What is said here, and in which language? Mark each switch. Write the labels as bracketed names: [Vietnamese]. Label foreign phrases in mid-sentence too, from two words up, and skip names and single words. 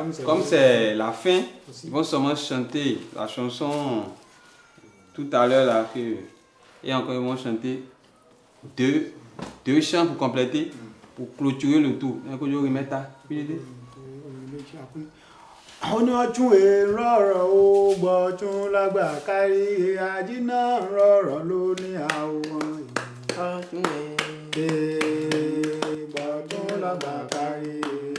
[French] Comme c'est la fin, ils vont seulement chanter la chanson tout à l'heure là. Et encore ils vont chanter deux chants pour compléter, pour clôturer le tout. [Yoruba] Oni ọtún èrọ̀rọ̀ ó gbọ́tún lágbà kárí àjínà rọ̀rọ̀ ló ní àwọn ọtún gbọ́tún lágbà kárí